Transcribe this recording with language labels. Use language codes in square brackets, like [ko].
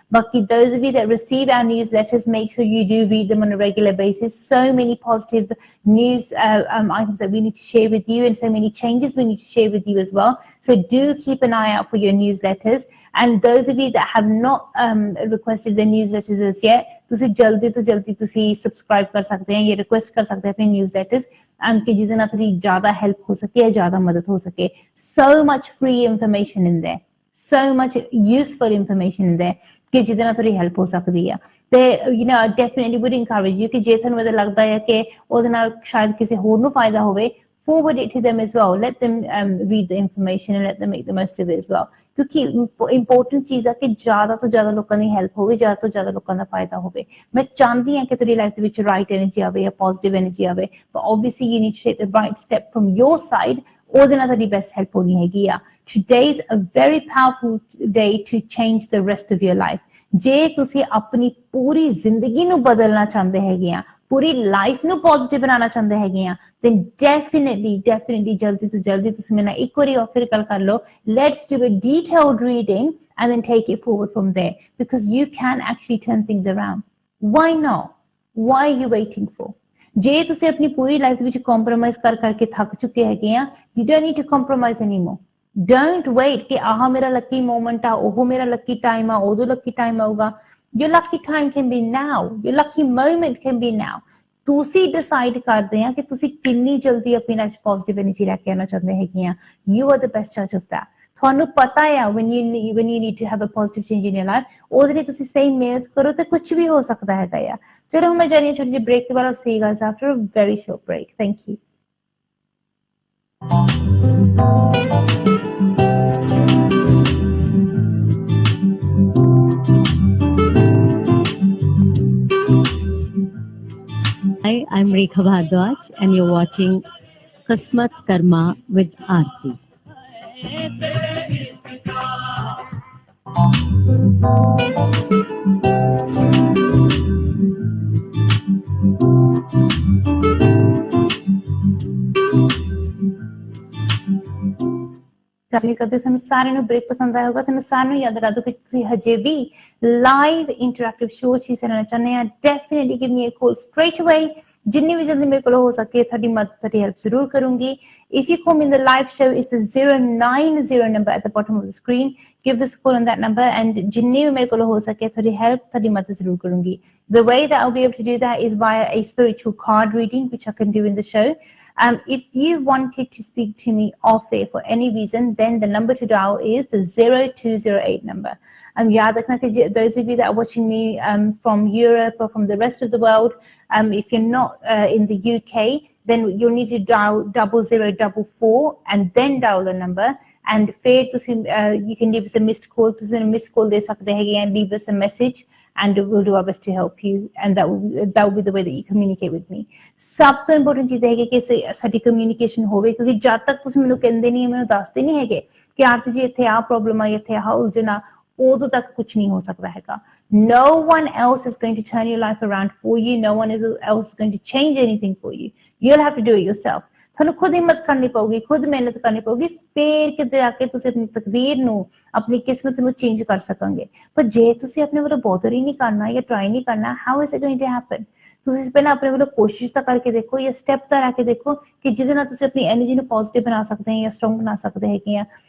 [en] But those of you that receive our newsletters, make sure you do read them on a regular basis. So many positive news items that we need to share with you, and so many changes we need to share with you as well. So do keep an eye out for your newsletters. [pa] And those of you that have not requested the newsletters as yet, ਤੁਸੀਂ ਜਲਦੀ ਤੋਂ ਜਲਦੀ ਤੁਸੀਂ subscribe ਕਰ ਸਕਦੇ ਹੋ ਜਾਂ request ਕਰ ਸਕਦੇ ਹੋ ਆਪਣੇ ਨਿਊਜ਼ਲੈਟਰਸ, ਕਿ ਜਿਹਦੇ ਨਾਲ ਤੁਹਾਡੀ ਜ਼ਿਆਦਾ ਹੈਲਪ ਹੋ ਸਕੇ ਜਾਂ ਜ਼ਿਆਦਾ ਮਦਦ ਹੋ ਸਕੇ। [en] So much free information in there, so much useful information in there, [pa] ਕਿ ਜਿਹਦੇ ਨਾਲ ਤੁਹਾਡੀ ਹੈਲਪ ਹੋ ਸਕਦੀ ਆ। ਤੇ [en] you know, I definitely would encourage you [pa] ਕਿ ਜੇ ਤੁਹਾਨੂੰ ਲੱਗਦਾ ਹੈ ਕਿ ਉਹਦੇ ਨਾਲ ਸ਼ਾਇਦ ਕਿਸੇ ਹੋਰ ਨੂੰ ਫਾਇਦਾ ਹੋਵੇ, [en] forward it to them as well. Let them read the information and let them make the most of it as well. [hi] क्योंकि important चीज़ है कि ज़्यादा तो ज़्यादा लोगों की help होवे, ज़्यादा तो ज़्यादा लोगों का फायदा होवे। मैं चाहती हूँ कि तेरी life ਦੇ ਵਿੱਚ right energy आवे या positive energy आवे, [en] but obviously you need to take the right step from your side। [pa] ਉਹਦੇ ਨਾਲ ਤੁਹਾਡੀ best help ਹੋਣੀ ਹੈਗੀ ਆ। [en] Today is a very powerful day to change the rest of your life. [pa] ਜੇ ਤੁਸੀਂ ਆਪਣੀ ਪੂਰੀ ਜ਼ਿੰਦਗੀ ਨੂੰ ਬਦਲਣਾ ਚਾਹੁੰਦੇ ਹੈਗੇ ਆ, ਪੂਰੀ ਲਾਈਫ ਨੂੰ ਪੋਜ਼ਿਟਿਵ ਬਣਾਉਣਾ ਚਾਹੁੰਦੇ ਹੈਗੇ ਆ, then definitely ਜਲਦੀ ਤੋਂ ਜਲਦੀ ਤੁਸੀਂ ਮੇਰੇ ਨਾਲ ਇੱਕ ਵਾਰੀ ਆਫਰ ਗੱਲ ਕਰ ਲਓ। [en] Let's do a detailed reading and then take it forward from there, because you can actually turn things around. Why not? Why are you waiting for? [pa] ਜੇ ਤੁਸੀਂ ਆਪਣੀ ਪੂਰੀ ਲਾਈਫ ਦੇ ਵਿੱਚ ਕੰਪਰੋਮਾਈਜ਼ ਕਰਕੇ ਥੱਕ ਚੁੱਕੇ ਹੈਗੇ ਆ, [en] you don't need to compromise anymore. Don't wait [pa] ਕਿ ਆਹ ਮੇਰਾ ਲੱਕੀ ਮੋਮੈਂਟ ਆ, ਉਹ ਮੇਰਾ ਲੱਕੀ ਟਾਈਮ ਆ, ਉਦੋਂ ਲੱਕੀ ਟਾਈਮ ਆਊਗਾ। [en] Your lucky time can be now. Your lucky moment can be now. [pa] ਤੁਸੀਂ ਡਿਸਾਈਡ ਕਰਦੇ ਆ ਕਿ ਤੁਸੀਂ ਕਿੰਨੀ ਜਲਦੀ ਆਪਣੀ ਲਾਈਫ 'ਚ ਪੋਜ਼ਿਟਿਵ ਐਨਰਜੀ ਲੈ ਕੇ ਆਉਣਾ ਚਾਹੁੰਦੇ ਹੈਗੇ ਆ। [en] You are the best judge of that. [pa] ਤੁਹਾਨੂੰ ਪਤਾ ਆ [en] when you need to have a positive change in your life, [pa] ਉਹਦੇ ਲਈ ਤੁਸੀਂ ਸਹੀ ਮਿਹਨਤ ਕਰੋ ਤੇ ਕੁਝ ਵੀ ਹੋ ਸਕਦਾ ਹੈਗਾ ਆ। ਚਲੋ ਹੁਣ ਮੈਂ ਜਾ ਰਹੀ ਹਾਂ ਛੋਟੀ ਜਿਹੀ ਬ੍ਰੇਕ ਦੇ ਬਾਅਦ। [en] See you guys after a very short break. Thank you. Hi, I'm Rekha Bhardwaj, and you're watching KismatKarma with Arti. [pa] ਕਰਦੇ ਤੁਹਾਨੂੰ ਸਾਰਿਆਂ ਨੂੰ ਬ੍ਰੇਕ ਪਸੰਦ ਆਇਆ ਹੋਗਾ। ਤੁਹਾਨੂੰ ਸਾਰਿਆਂ ਨੂੰ ਯਾਦ ਰੱਖ ਦਿਓ ਕਿ ਤੁਸੀਂ ਹਜੇ ਵੀ ਲਾਈਵ ਇੰਟਰੈਕਟਿਵ ਸ਼ੋਅ 'ਚ ਹਿੱਸਾ ਲੈਣਾ ਚਾਹੁੰਦੇ ਆ, [en] Definitely give me a call straight away. [pa] ਜਿੰਨੀ ਵੀ ਜਲਦੀ ਮੇਰੇ ਕੋਲ ਹੋ ਸਕੇ ਤੁਹਾਡੀ ਮਦਦ, ਤੁਹਾਡੀ ਹੈਲਪ ਜ਼ਰੂਰ ਕਰੂੰਗੀ। [en] If you call me in the live show, it's the 090 number at the bottom of the screen. Give us a call on that number, and [pa] ਜਿੰਨੀ ਵੀ ਮੇਰੇ ਕੋਲ ਹੋ ਸਕੇ ਤੁਹਾਡੀ ਹੈਲਪ, ਤੁਹਾਡੀ ਮਦਦ ਜ਼ਰੂਰ ਕਰੂੰਗੀ। [en] The way that I'll be able to do that is via a spiritual card reading, which I can do in the show. If you wanted to speak to me off air for any reason, then the number to dial is the 0208 number. [hi] याद रखना कि [en] those of you that are watching me from Europe or from the rest of the world, if you're not in the UK, then you'll need to dial 0044 and then dial the number, and [pa] ਫਿਰ ਤੁਸੀਂ [en] you can leave us a missed call, [pa] ਤੁਸੀਂ missed call ਦੇ ਸਕਦੇ ਹੈਗੇ ਆ, [en] leave us a message and we'll do our best to help you, and that will be the way that you communicate with me. [pa] ਸਭ ਤੋਂ important ਚੀਜ਼ ਹੈਗੀ ਕਿ ਸਾਡੀ ਕਮਿਊਨੀਕੇਸ਼ਨ ਹੋਵੇ, ਕਿਉਂਕਿ ਜਦ ਤੱਕ ਤੁਸੀਂ ਮੈਨੂੰ ਕਹਿੰਦੇ ਨਹੀਂ, ਮੈਨੂੰ ਦੱਸਦੇ ਨਹੀਂ ਹੈਗੇ ਕਿ ਆਰਤੀ ਜੀ ਇੱਥੇ ਆ ਪ੍ਰੋਬਲਮ ਆ, ਇੱਥੇ ਆ ਉਲਝਣ ਆ, ਉਦੋਂ ਤੱਕ ਕੁਝ ਨਹੀਂ ਹੋ ਸਕਦਾ ਹੈਗਾ. [en] No one else is going to turn your life around for you. No one else is going to change anything for you. You'll have to do it yourself. [pa] ਤੁਹਾਨੂੰ ਖੁਦ ਹਿੰਮਤ ਕਰਨੀ ਪਊਗੀ, ਖੁਦ ਮਿਹਨਤ ਕਰਨੀ ਪਊਗੀ, ਫੇਰ ਕਿਤੇ ਆ ਕੇ ਤੁਸੀਂ ਆਪਣੀ ਤਕਦੀਰ ਨੂੰ, ਆਪਣੀ ਕਿਸਮਤ ਨੂੰ ਚੇਂਜ ਕਰ ਸਕੋਗੇ. ਪਰ ਜੇ ਤੁਸੀਂ ਆਪਣੇ ਵੱਲੋਂ ਬੋਦਰ ਹੀ ਨਹੀਂ ਕਰਨਾ ਜਾਂ ਟਰਾਈ ਨਹੀਂ ਕਰਨਾ, [en] how is it going to happen? [pa] ਤੁਸੀਂ ਪਹਿਲਾਂ ਆਪਣੇ ਵੱਲੋਂ ਕੋਸ਼ਿਸ਼ ਤਾਂ ਕਰਕੇ ਦੇਖੋ, ਜਾਂ ਸਟੈਪ ਤਾਂ ਲੈ ਕੇ ਦੇਖੋ ਕਿ ਜਿਹਦੇ ਨਾਲ ਤੁਸੀਂ ਆਪਣੀ ਐਨਰਜੀ ਨੂੰ ਪੋਜ਼ਿਟਿਵ ਬਣਾ ਸਕਦੇ ਹੋ ਜਾਂ ਸਟਰੋਂਗ ਬਣਾ ਸਕਦੇ ਹੈਗੇ ਆ.